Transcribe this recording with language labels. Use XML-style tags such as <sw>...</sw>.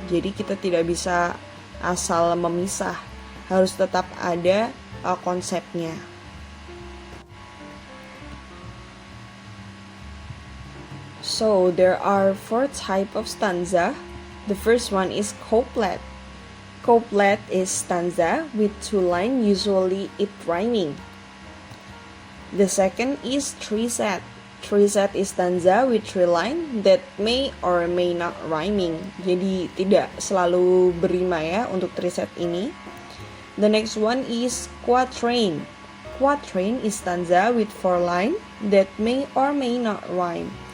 <id>Jadi kita tidak bisa asal memisah, harus tetap ada konsepnya.</id> <en>So there are 4 types of stanza. The first one is couplet. Couplet is stanza with 2 lines, usually it rhyming. The second is three-set. Three-set is stanza with 3 lines that may or may not rhyming.</en> <id>Jadi tidak selalu berima ya untuk three-set ini.</id> <en>The next one is quatrain. Quatrain is stanza with 4 lines that may or may not rhyme.</en>